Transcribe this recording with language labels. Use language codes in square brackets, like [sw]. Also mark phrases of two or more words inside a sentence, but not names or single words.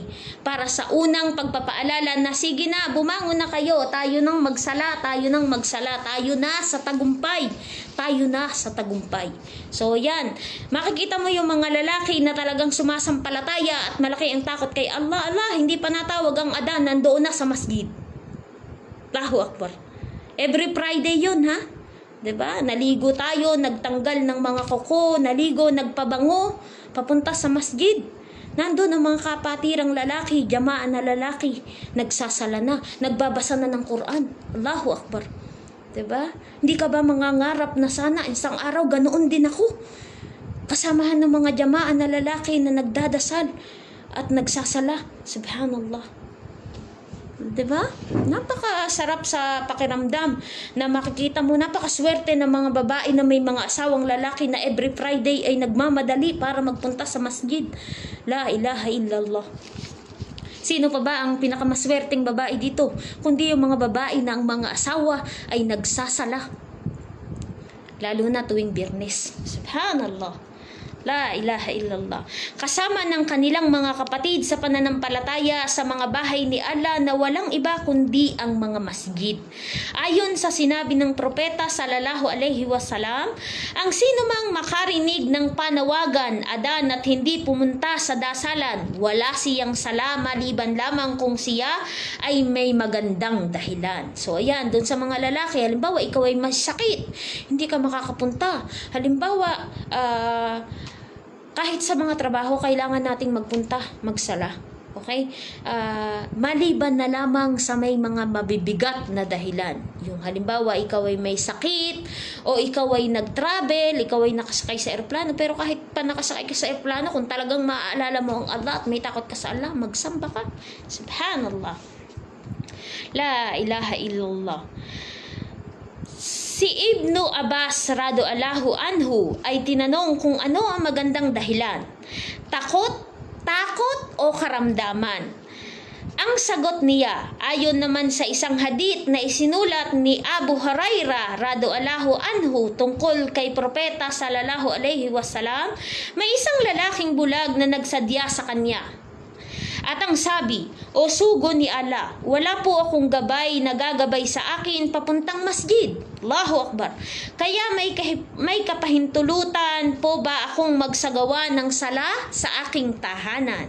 [tl] Para sa unang pagpapaalala na sige na, bumangon na kayo, tayo nang magsala, tayo na sa tagumpay. Tayo na sa tagumpay. So yan, makikita mo yung mga lalaki na talagang sumasampalataya at malaki ang takot kay Allah. Hindi pa natawag ang adan, nandoon na sa masjid. [ar] Allahu Akbar. [en] Every Friday [tl] yun ha. 'Di ba? Naligo tayo, nagtanggal ng mga kuko, naligo, nagpabango, papunta sa masjid. Nandoon ang mga kapatirang lalaki, jamaan na lalaki, nagsasala na, nagbabasa na ng Quran. [ar] Allahu Akbar. [tl] 'Di ba? Hindi ka ba mangangarap na sana isang araw ganoon din ako? Kasamahan ng mga jamaan na lalaki na nagdadasal at nagsasala. Subhanallah. 'Di ba? Napakasarap sa pakiramdam na makikita mo, napakaswerte ng mga babae na may mga asawang lalaki na [en] every Friday [tl] ay nagmamadali para magpunta sa masjid. [ar] La ilaha illallah. [tl] Sino pa ba ang pinakamaswerteng babae dito? Kundi yung mga babae na ang mga asawa ay nagsasala. Lalo na tuwing Biyernes. [ar] Subhanallah. La ilaha illallah. [tl] Kasama ng kanilang mga kapatid sa pananampalataya sa mga bahay ni Allah na walang iba kundi ang mga masjid. Ayon sa sinabi ng propeta [ar] sallallahu alaihi wasallam, [tl] ang sino mang makarinig ng panawagan, adan at hindi pumunta sa dasalan, wala siyang sala maliban lamang kung siya ay may magandang dahilan. So ayan, dun sa mga lalaki, halimbawa ikaw ay masakit, hindi ka makakapunta. Halimbawa, kahit sa mga trabaho, kailangan nating magpunta, magsala. Okay? Maliban na lamang sa may mga mabibigat na dahilan. Yung halimbawa, ikaw ay may sakit, o ikaw ay nag-travel, ikaw ay nakasakay sa aeroplano, pero kahit pa nakasakay ka sa aeroplano, kung talagang maaalala mo ang Allah at may takot ka sa Allah, magsamba ka. [ar] Subhanallah. La ilaha illallah. [tl] Si Ibnu Abbas [ar] radhiyallahu anhu [tl] ay tinanong kung ano ang magandang dahilan. Takot o karamdaman? Ang sagot niya, ayon naman sa isang hadith na isinulat ni Abu Hurairah [ar] radhiyallahu anhu [tl] tungkol kay propeta [ar] sallallahu alaihi wasallam, [tl] may isang lalaking bulag na nagsadya sa kanya. At ang sabi, o sugo ni Allah, wala po akong gabay na gagabay sa akin papuntang masjid. [ar] Allahu Akbar. [tl] Kaya may kapahintulutan po ba akong magsagawa ng sala sa aking tahanan?